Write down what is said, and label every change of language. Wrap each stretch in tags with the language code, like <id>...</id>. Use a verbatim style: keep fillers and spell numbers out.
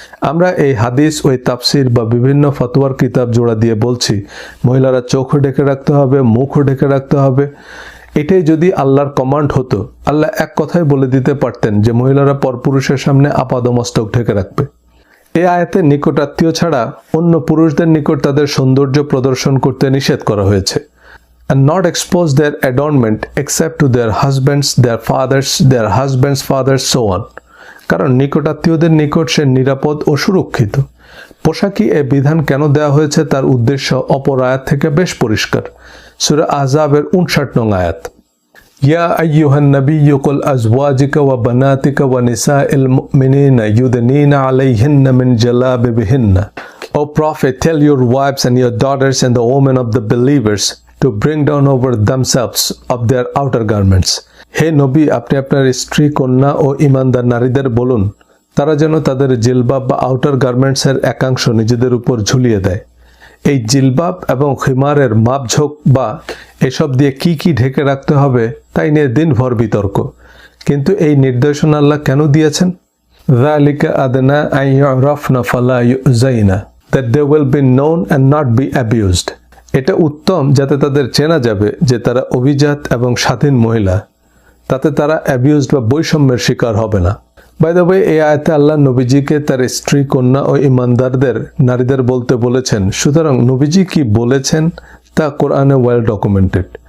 <bn>আমরা এই হাদিস, ওই তাফসির বা বিভিন্ন ফতোয়ার কিতাব জোড়া দিয়ে বলছি মহিলারা চোখও ঢেকে রাখতে হবে, মুখও ঢেকে রাখতে হবে। এটাই যদি আল্লাহর কমান্ড হতো, আল্লাহ এক কথায় বলে দিতে পারতেন যে মহিলারা পরপুরুষের সামনে আপাদমস্তক ঢেকে রাখবে। এ আয়াতে নিকটাত্মীয় ছাড়া অন্য পুরুষদের নিকট তাদের সৌন্দর্য প্রদর্শন করতে নিষেধ করা হয়েছে।</bn> <en>And not expose their adornment except to their husbands, their fathers, their husbands' fathers, so on.</en> <bn>কারণ নিকটাত্মীয়দের নিকট সে নিরাপদ ও সুরক্ষিত। পোশাকি এ বিধান কেন দেওয়া হয়েছে তার উদ্দেশ্য অপর আয়াত থেকে বেশ পরিষ্কার। সূরা আহজাবের উনষাট নং আয়াত,</bn> <ar>يا أيها النبي قل أزواجك وبناتك ونساء المؤمنين يدنين عليهن من جلابيبهن.</ar> <en>O Prophet, tell your wives and your daughters and the women of the believers to bring down over themselves of their outer garments.</en> <bn>হে নবী, আপনি আপনার স্ত্রী, কন্যা ও ইমানদার নারীদের বলুন তারা যেন তাদের জিলবাব বা আউটার গার্মেন্টসের একাংশ নিজেদের উপর ঝুলিয়ে দেয়। এই জিলবাব এবং খিমারের মাপঝোঁক বা এসব দিয়ে কি কি ঢেকে রাখতে হবে তাই নিয়ে দিনভর বিতর্ক। কিন্তু এই নির্দেশনা আল্লাহ কেন দিয়েছেন?</bn> <ar>যালিকা আদনা আন ইউরাফনা ফালা ইউযাইনা,</ar> <en>that they will be known and not be abused.</en> <bn>এটা উত্তম যাতে তাদের চেনা যাবে যে তারা অভিজাত এবং স্বাধীন মহিলা, তাতে তারা অ্যাবিউজড বা বৈষম্যের শিকার হবে না।</bn> <en>by the way,</en> <bn>এই আয়াতে আল্লাহ নবীজিকে তার স্ত্রী, কন্যা ও ইমানদারদের নারীদের বলতে বলেছেন। সুতরাং নবীজি কি বলেছেন তা কোরআনে</bn> <en>Well documented.</en>